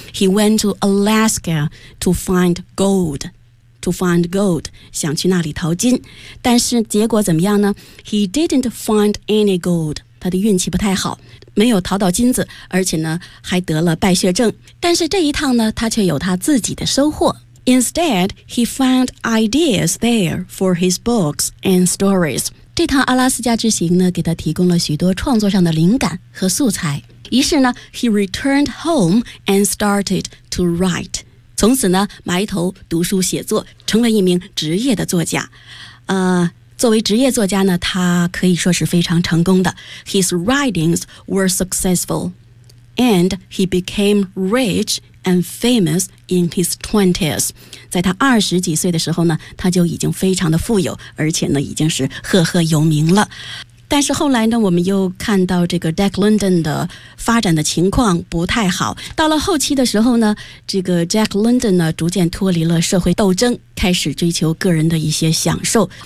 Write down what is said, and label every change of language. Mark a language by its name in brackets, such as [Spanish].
[English] He went to Alaska to find gold. To find gold, [Chinese] 想去那里淘金，但是结果怎么样呢？ [English] He didn't find any gold. [Chinese] 他的运气不太好，没有淘到金子，而且呢还得了败血症。但是这一趟呢，他却有他自己的收获。 [English] Instead, he found ideas there for his books and stories. [Chinese] 这趟阿拉斯加之行呢，给他提供了许多创作上的灵感和素材。于是呢 [English] ，he returned home and started to write. [Chinese] 从此呢，埋头读书写作，成为一名职业的作家。作为职业作家呢，他可以说是非常成功的。 [English] His writings were successful, and he became rich and famous in his 20s. [Chinese] 在他二十几岁的时候呢，他就已经非常的富有，而且呢，已经是赫赫有名了。但是后来呢，我们又看到这个 Jack London 的发展的情况不太好。到了后期的时候呢，这个 Jack London 呢逐渐脱离了社会斗争，开始追求个人的一些享受。